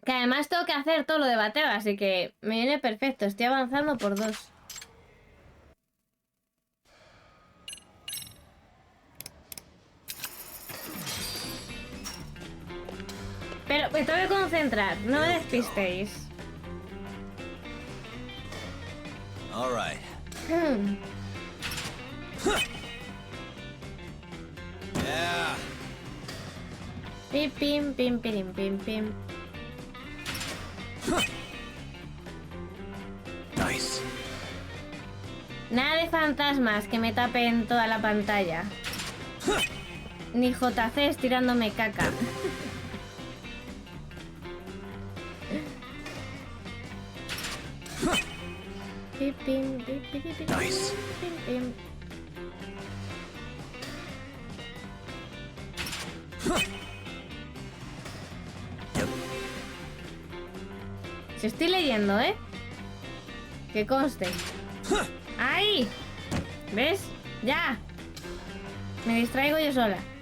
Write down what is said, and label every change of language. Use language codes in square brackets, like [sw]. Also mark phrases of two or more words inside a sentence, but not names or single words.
[es] además tengo que hacer todo lo de bateo, así que me viene perfecto. Estoy avanzando por 2. Pero me tengo que concentrar, no me despistéis. [en] All right. Yeah. Pim, pim, pim, pim, pim, pim. [es] Nice. Nada de fantasmas que me tapen toda la pantalla. Ni JCs tirándome caca. Pim, pim, pim, pim, pim, Nice. pim, pim. Si estoy leyendo, ¿eh? Que conste. ¡Ahí! ¿Ves? ¡Ya! Me distraigo yo sola.